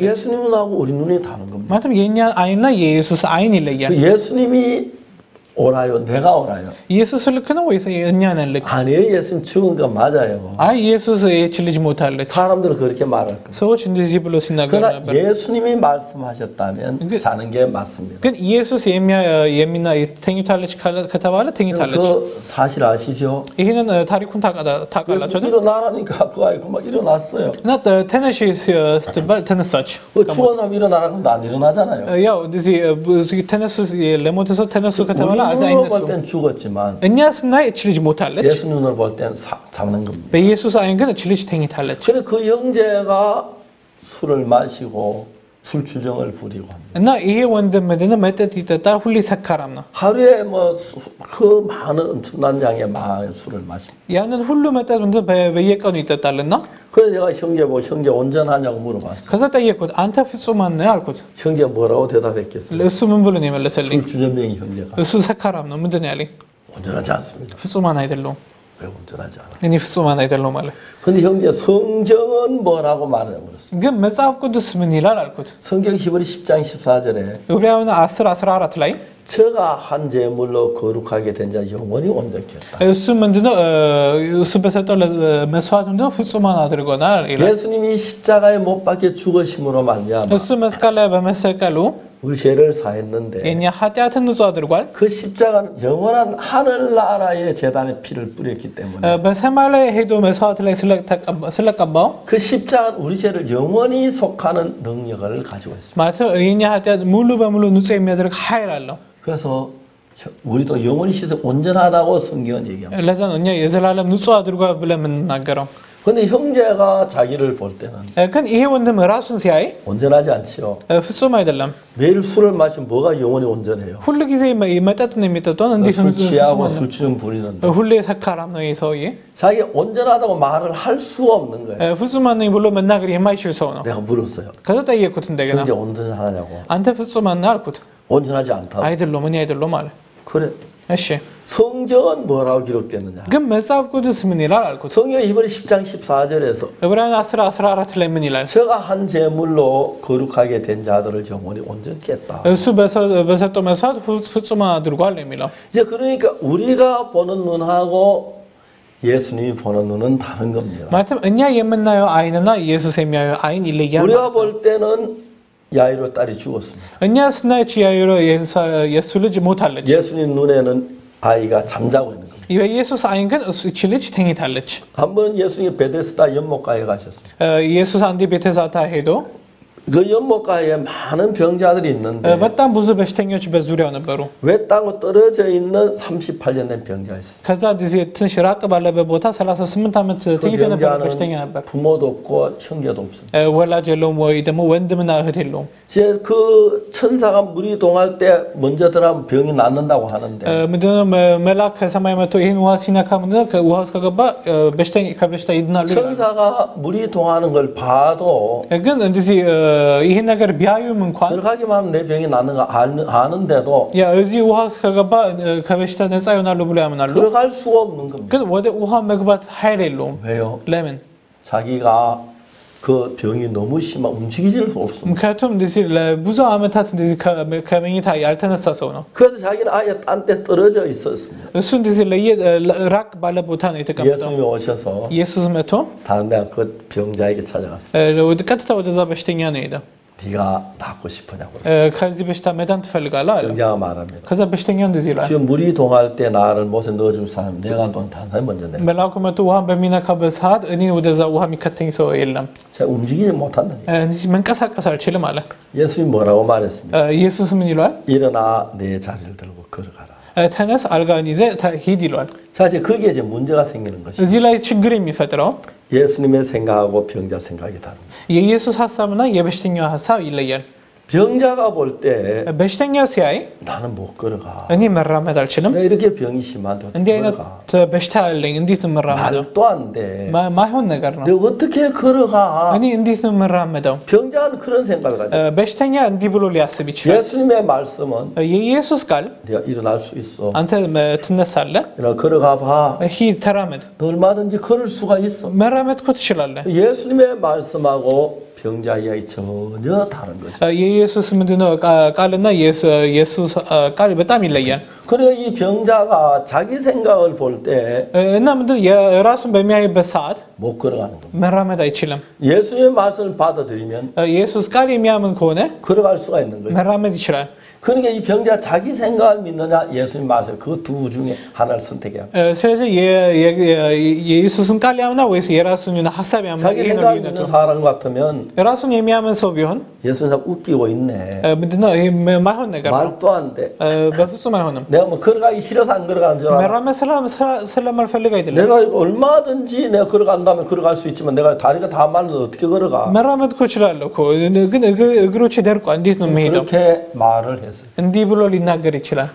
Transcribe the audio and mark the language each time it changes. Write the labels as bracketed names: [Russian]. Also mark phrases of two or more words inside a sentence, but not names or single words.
[Korean] 예수님 눈하고 우리 눈이 다른 겁니다. [Amharic] ማለትም የኛ አይንና የኢየሱስ አይን ይለያል. [Korean] 예수님이 오라요? 내가 오라요? [Amharic] ኢየሱስ ልክ ነው ወይስ እኛ ነን ልክ? [Korean] 아니에요. 예수님 죽은 거 맞아요. [Amharic] አይ ኢየሱስ እቺ ልጅ ሞታለች. [Korean] 사람들은 그렇게 말할 거예요. [Amharic] ሰዎች እንደዚህ ብሎ ሲናገሩ [Korean] 그러나 [Amharic] ነበር. [Korean] 예수님이 말씀하셨다면 자는 게 맞습니다. [Amharic] ግን ኢየሱስ ተኝታለች ከተባለ ተኝታለች. [Korean] 그 사실 아시죠? [Amharic] ይሄንን ታሪኩን ታውቃላችሁ? [Korean] 일어나라니까 그 아이가 막 일어났어요. [Amharic] እና ተነሽ ስትባል ተነሳች. [Korean] 죽은 사람 일어나라고 안 일어나잖아요. [Amharic] ያው እንደዚህ ተነሱ ለሞተ ሰው ተነሱ ከተባለ [Korean] 눈으로 볼 땐 죽었지만 [Amharic] እኛ ስናይ እቺ ልጅ ሞታለች. [Korean] 예수 눈으로 볼 땐 잡는 겁니다. [Amharic] በኢየሱስ አይን ግን እቺ ልጅ ተኝታለች. [Korean] 그래 그 형제가 술을 마시고 술 주정을 부리고 합니다. [Amharic] እና ይሄ ወንድም ምንድነው መጠጥ ይጠጣል ሁሌ ሰካራም ነው. [Korean] 하루에 뭐 그 많은 엄청난 양의 술을 마십니다. [Amharic] ያንን ሁሉ መጠጥ ምንድነው በየቀኑ ይጠጣልና [Korean] 그래서 제가 형제 온전하냐고 물어봤어요. [Amharic] ከዛ ጠየቅኩት አንተ ፍጹማን ነህ አልኩት. [Korean] 형제 뭐라고 대답했겠어요? [Amharic] እሱ ምን ብሎ ነው የመለሰልኝ? [Korean] 술 주정뱅이 형제가 [Amharic] እሱ ሰካራም ነው ምንድነው ያለኝ? [Korean] 온전하지 않습니다. [Amharic] ፍጹማን አይደለም. [Korean] 왜 온전하지 않아? [Amharic] እኔ ፍጹማን አይደለም አለ. [Korean] 근데 형제 성경은 뭐라고 말해 버렸어요? [Amharic] ግን መጽሐፍ ቅዱስ ምን ይላል አልኩት. [Korean] 성경 히브리 10장 14절에 [Amharic] ዕብራውያን 10:14 ላይ [Korean] 저가 한 제물로 거룩하게 된 자 영원히 온전케 했다. [Amharic] እሱ ምንድነው እሱ በሰጠው መስዋዕት ምንድነው ፍጹማን አድርጎናል ይላል. [Korean] 예수님이 십자가에 못 박혀 죽으심으로 말미암아 [Amharic] እሱ መስቀል ላይ በመሰቀሉ [Korean] 우리 죄를 사했는데 [Amharic] የኛ ኃጢአትን ንጹህ አድርጓል. [Korean] 그 십자가는 영원한 하늘나라의 제단의 피를 뿌렸기 때문에 [Amharic] በሰማይ ላይ ሄዶ መስዋዕት ላይ ስለቀባው [Korean] 그 십자가는 우리 죄를 영원히 속하는 능력을 가지고 있습니다. [Amharic] ማለት የኛ ኃጢአት ሙሉ በሙሉ ንጹህ የሚያደርግ ኃይል አለው. [Korean] 그래서 우리도 영원히 씻어 온전하다고 성경은 얘기합니다. [Amharic] ለዛ ነው እኛ የዘላለም ንጹህ አድርጓል ብለን የምንናገረው. [Korean] 근데 형제가 자기를 볼 때는 [Amharic] ግን ይሄ ወንድም ራሱን ሲያይ [Korean] 온전하지 않지요. [Amharic] ፍጹም አይደለም. [Korean] 매일 술을 마시면 뭐가 영원히 온전해요? [Amharic] ሁሉ ጊዜ መጠጥን የሚጠጣውን እንዴት [Korean] 술 취하고 술 주정 부리는데 [Amharic] ሁሌ ሰካራም ነው ይሄ ሰውዬ. [Korean] 자기 온전하다고 말을 할 수가 없는 거예요. [Amharic] ፍጹማን ነኝ ብሎ መናገር የማይችል ሰው ነው. [Korean] 내가 물었어요. [Amharic] ከዛ ጠየቅኩት እንደገና [Korean] 형제 온전하냐고. [Amharic] አንተ ፍጹማን ነህ አልኩት. [Korean] 온전하지 않다. [Amharic] አይደለም እኔ አይደለም አለ. [Korean] 그래. [Amharic] እሺ [Korean] 성경은 뭐라고 기록됐느냐? [Amharic] ግን መጽሐፍ ቅዱስ ምን ይላል አልኩት. [Korean] 성경 히브리 10장 14절에서 [Amharic] ዕብራውያን 10:14 ላይ ምን ይላል? [Korean] 저가 한 제물로 거룩하게 된 자들을 영원히 온전케 했다. [Amharic] እሱ በሰጠው መስዋዕት ፍጹማን አድርጓል ነው የሚለው. [Korean] 이제 그러니까 우리가 보는 눈하고 예수님이 보는 눈은 다른 겁니다. [Amharic] ማለትም እኛ የምናየው አይንና ኢየሱስ የሚያየው አይን ይለያል. [Korean] 우리가 볼 때는 야이로 딸이 죽었습니다. [Amharic] እኛ ስናይ ያይሮ የሱ ልጅ ሞታለች. [Korean] 예수님 눈에는 아이가 잠자고 있는 겁니다. [Amharic] የኢየሱስ አይን ግን እቺ ልጅ ተኝታለች. [Korean] 한번 예수님이 베데스다 연못가에 가셨어요. [Amharic] ኢየሱስ አንዴ ቤተዛታ ሄዶ [Korean] 그 연못가에 많은 병자들이 있는데 [Amharic] በጣም ብዙ በሽተኞች በዙሪያው ነበሩ። [Korean] 외땅으로 떨어져 있는 38년 된 병자 있어요. [Amharic] ከዛ ትንሽ ራቅ ባለበት ቦታ 38 ዓመት [Korean] 그 [Amharic] ተኝቶ የነበረ በሽተኛ [Korean] 병자는 [Amharic] ነበር። [Korean] 부모도 없고 형제도 없습니다. [Amharic] ወላጅ የለውም ወይ ደግሞ ወንድምና እህት የለውም። [Korean] 이제 그 천사가 물이 동할 때 먼저 들어가면 병이 낫는다고 하는데 [Amharic] ምንድነው መልአክ ከሰማይ መጥቶ ይሄን ውሃ ሲነካ ምንድነው ከውሃ ውስጥ ከገባ ከበሽታ ይድናሉ ይላል። [Korean] 천사가 물이 동하는 걸 봐도 [Amharic] ግን እንደዚህ ይሄን ነገር ቢያዩም እንኳን [Korean] 들어가기만 하면 내 병이 낫는 거 아는데도 [Amharic] 야 እዚህ ውሃ ውስጥ ከገባ ከበሽታ ነፃ ይሆናሉ ብሎ ያምናሉ። [Korean] 들어갈 수가 없는 겁니다. [Amharic] ግን ወደ ውሃ መግባት ኃይል የለውም። [Korean] 왜요? [Amharic] ለምን? [Korean] 자기가 그 병이 너무 심하 움직이질 수 없습니다. [Amharic] ምክንያቱም እንደዚህ ለብዙ ዓመታት እንደዚህ ከመኝታ ያልተነሳ ሰው ነው። [Korean] 그래서 자기는 아예 딴 데 떨어져 있었습니다. [Amharic] እሱ እንደዚህ ራቅ ባለ ቦታ ነው የተቀመጠው። [Korean] 예수님이 오셔서 [Amharic] ኢየሱስ መጥቶ [Korean] 다른 데 그 병자에게 찾아갔어요. [Amharic] ወደ ቀጥታ ወደዛ በሽተኛ ነው ሄደ። [Korean] 네가 낫고 싶으냐고. [Amharic] ከዚህ በሽታ መዳን ትፈልጋለህ አለ። [Korean] 병자가 말합니다. [Amharic] ከዛ በሽተኛው እንደዚህ ይላል። [Korean] 지금 물이 동할 때 나를 못에 넣어줄 사람 내가 돈 다른 사람이 먼저 내. [Amharic] መልአኩ መጥቶ ውሃን በሚነካበት ሰዓት እኔ ወደዛ ውሃ የሚከተኝ ሰው የለም። [Korean] 제가 움직이지 못한다. [Amharic] መንቀሳቀስ አልችልም አለ። [Korean] 예수님이 뭐라고 말했습니까? [Amharic] ኢየሱስ ምን ይለዋል? [Korean] 일어나 내 자리를 들고 걸어가라. [Amharic] ተነስ አልጋን ይዘህ ሂድ ይለዋል። [Korean] 자, 이제 거기에 이제 문제가 생기는 것이죠. [Amharic] እዚህ ላይ ችግር የሚፈጥረው [Korean] 예수님의 생각하고 병자 생각이 다릅니다. [Amharic] የኢየሱስ ሐሳብና የበሽተኛው ሐሳብ ይለያል። [Korean] 병자가 볼 때 [Amharic] በሽተኛው ሲያይ [Korean] 나는 못 걸어가. [Amharic] እኔ መራመድ አልችልም፣ [Korean] 내가 이렇게 병이 심한데 [Amharic] እንዲህ [Korean] 어떻게 [Amharic] አይነት [Korean] 걸어가? [Amharic] በሽታ አለኝ፣ እንዴት ነው የምራመደው? [Korean] 말도 안 돼. [Amharic] ማይሆን ነገር ነው። [Korean] 내가 어떻게 걸어가? [Amharic] እኔ እንዴት ነው የምራመደው? [Korean] 병자는 그런 생각을 가져. [Amharic] በሽተኛ እንዲህ ብሎ ሊያስብ ይችላል። [Korean] 예수님의 말씀은 [Amharic] የኢየሱስ ቃል [Korean] 네가 일어날 수 있어. [Amharic] አንተ ትነሳለህ፣ [Korean] 일어나 걸어가 봐. [Amharic] ሂድ ተራመድ፣ [Korean] 너 얼마든지 걸을 수가 있어. [Amharic] መራመድ እኮ ትችላለህ። [Korean] 예수님의 말씀하고 병자 이야기 전혀 다른 거죠. [Amharic] የኢየሱስ ምንድነው ቃልና የኢየሱስ ቃል በጣም ይለያል። [Korean] 그래서 이 병자가 자기 생각을 볼 때 [Amharic] እና ምንድነው የራሱን በሚያይበት ሰዓት [Korean] 못 걸어가는 겁니다. [Amharic] መራመድ አይችልም። [Korean] 예수님의 말씀을 받아들이면 [Amharic] ኢየሱስ ቃል የሚያምን ከሆነ [Korean] 걸어갈 수가 있는 거죠. [Amharic] መራመድ ይችላል። [Korean] 그러니까 이 병자 자기 생각을 믿느냐 예수님 말씀 그 두 중에 하나를 선택해야 합니다. [Amharic] ስለዚህ የኢየሱስን ቃል ያምና ወይስ የራሱን ሐሳብ ያምና? [Korean] 자기 [Amharic] ይሄ ነው [Korean] 생각을 [Amharic] ልዩነቱ። [Korean] 믿는 사람 같으면 [Amharic] ራሱን የሚያምን ሰው ቢሆን [Korean] 예수님 웃기고 있네. [Amharic] ምንድነው ይሄ ማይሆን ነገር ነው። [Korean] 말도 안 돼. [Amharic] በፍጹም አይሆንም። [Korean] 내가 뭐 걸어가기 싫어서 안 걸어가는 줄 알아. [Amharic] መራመድ ስለማልፈልግ አይደለም። [Korean] 내가 얼마든지 내가 걸어간다면 걸어갈 수 있지만 내가 다리가 다 말라서 어떻게 걸어가? [Amharic] መራመድ እኮ እችላለሁ እኮ ግን እግሮቼ ደርቋል፣ እንዴት ነው የምሄደው? [Korean] 그렇게 말을 했어요. [Amharic] እንዲህ ብሎ ሊናገር ይችላል።